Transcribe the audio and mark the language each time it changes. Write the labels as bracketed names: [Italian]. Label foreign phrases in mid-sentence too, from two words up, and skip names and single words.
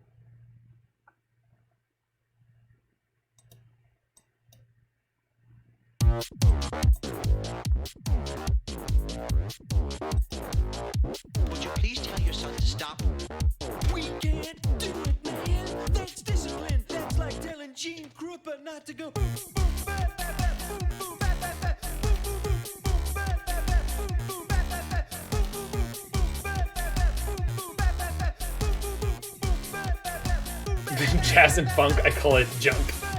[English] Would you please tell your son to stop? We can't do it, man. That's discipline. That's like telling Gene Krupa not to go boom, boom, ba, ba, ba, boom, boom, ba, ba, ba, boom, boom, boom, boom, ba, ba, ba, boom, boom, ba, ba, ba, boom, boom, boom, boom, ba, ba, ba, boom, boom, ba, ba, ba, boom, boom, boom, boom, ba, ba, ba, boom, ba, ba, ba. Jazz and funk, I call it junk.